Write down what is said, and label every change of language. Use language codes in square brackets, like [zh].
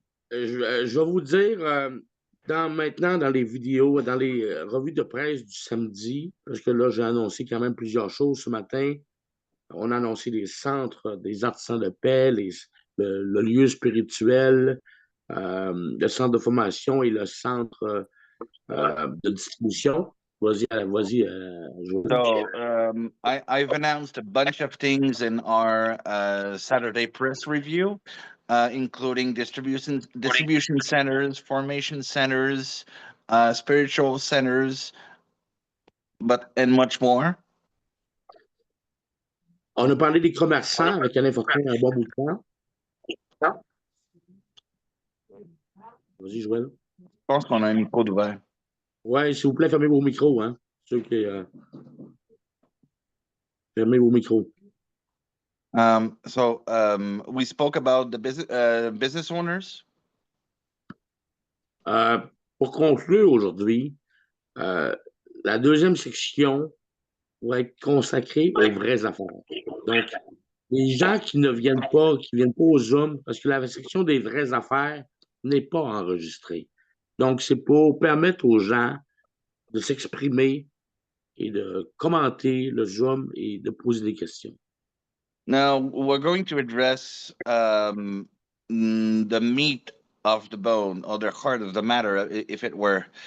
[fr] Je vais vous dire, maintenant, dans les vidéos, dans les revues de presse du samedi, parce que là, j'ai annoncé quand même plusieurs choses ce matin. On a annoncé les centres des artisans de paix, le lieu spirituel, le centre de formation et le centre de distribution. Vas-y, Joël. [en] So I've announced a bunch of things in our Saturday press review, including distribution centers, formation centers, spiritual centers, and much more. [fr] On a parlé des commerçants avec Alain Fortin un bon bout de temps. Vas-y, Joël. Je pense qu'on a un micro d'ouvert. Oui, s'il vous plaît, fermez vos micros, hein. Ceux qui, fermez vos micros. [en] We spoke about the business owners. [fr] Pour conclure aujourd'hui, la deuxième section va être consacrée aux vraies affaires. Donc, les gens qui ne viennent pas, qui ne viennent pas au Zoom, parce que la section des vraies affaires n'est pas enregistrée. Donc, c'est pour permettre aux gens de s'exprimer et de commenter le Zoom et de poser des questions. [en] Now, we're going to address the meat of the bone, or the heart of the matter, if it were.